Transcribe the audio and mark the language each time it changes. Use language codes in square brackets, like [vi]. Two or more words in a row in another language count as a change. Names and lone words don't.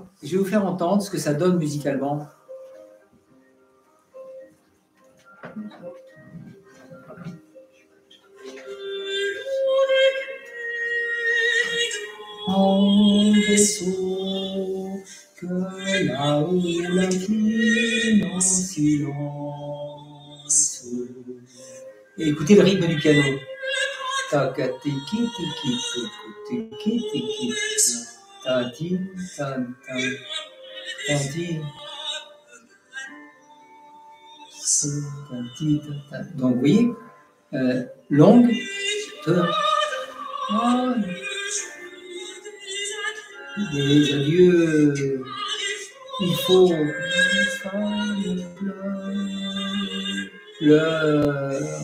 [fr] Et je vais vous faire entendre ce que ça donne musicalement. En vaisseau que la houle incline en silence. Et écoutez le rythme du piano. taka tiki tiki tuku tiki tiki tanti tan tan tanti tanti tan. Donc vous voyez, longue, des adieux, il faut pleure.